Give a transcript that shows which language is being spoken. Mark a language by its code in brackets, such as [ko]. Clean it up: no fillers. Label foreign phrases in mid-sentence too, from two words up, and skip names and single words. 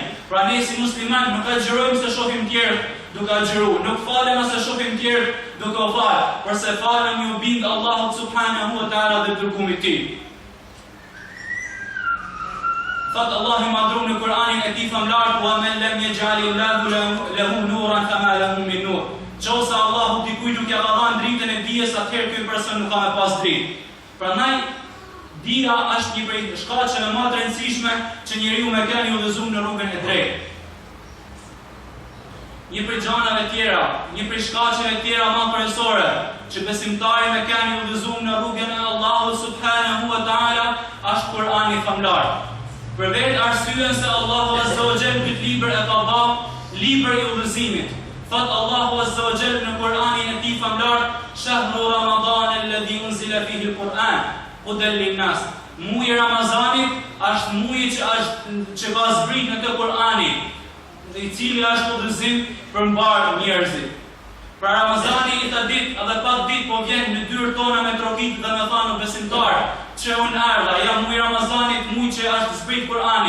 [sq] Pra ne si musliman nuk agjërojmë se shohim tjerë duke agjëruar, nuk falem se shohim tjerë duke u falë, por se falem ju bind Allahut [ar] سبحانه وتعالى [sq] dhe dërgimit të tij. Thot Allahu i madhruar në Kur'anin e tij famlar: [ar] "ومن لم يجعل الله له نورا فما له من نور." [sq] Nëse Allahu dikujt nuk ja ka dhënë dritën e dijes, atëherë ky person nuk ka me pas dritë. Prandaj dija është një prej shkaqeve më të rëndësishme që njeriu me kanë udhëzuar në rrugën e drejtë. Një prej gjanave tjera, një prej shkaqeve tjera më kryesore që besimtari me kanë udhëzuar në rrugën e Allahut [ar] سبحانه وتعالى [sq] është Kur'ani famlar. Për vetë arsyen se Allahu [ar] عز وجل [sq] këtë libër e ka bërë libër i udhëzimit. Thot Allahu [ar] عز وجل [sq] në Kur'anin e tij famlar: [ar] "شهر رمضان الذي أنزل فيه القرآن هدى للناس." [sq] Muji i Ramazanit është muji që ka zbrit në të Kur'ani, i cili është udhëzim për mbar njerëzit. Pra Ramazani i ta ditë edhe pak ditë po vjen në dyrë tona me trokit dhe me thanu besimtar që unë ardha, ja muji i Ramazanit, muji që është zbrit Kur'ani.